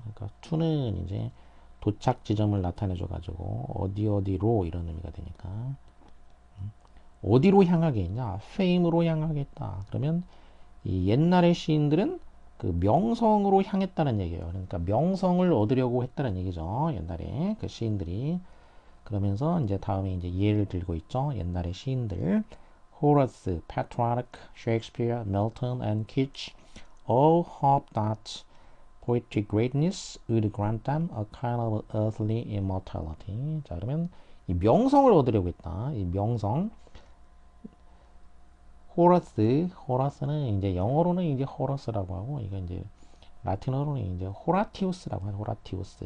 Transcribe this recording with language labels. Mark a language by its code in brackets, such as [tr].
[ko] 그러니까 to는 이제 도착 지점을 나타내줘 가지고 어디로 이런 의미가 되니까, 어디로 향하게 했냐, fame으로 향하게 했다. 그러면 이 옛날의 시인들은 그 명성으로 향했다는 얘기예요. 그러니까 명성을 얻으려고 했다는 얘기죠. 옛날에 그 시인들이. 그러면서 이제 다음에 이제 예를 들고 있죠. 옛날의 시인들. [en] Horace, Petrarch, Shakespeare, Milton, and Keats all hoped that poetic greatness would grant them a kind of earthly immortality. [ko] 자, 그러면 이 명성을 얻으려고 했다. 이 명성. 호라스는 이제 영어로는 이제 호러스라고 하고, 이거 이제 라틴어로는 이제 호라티우스라고 하죠. 호라티우스.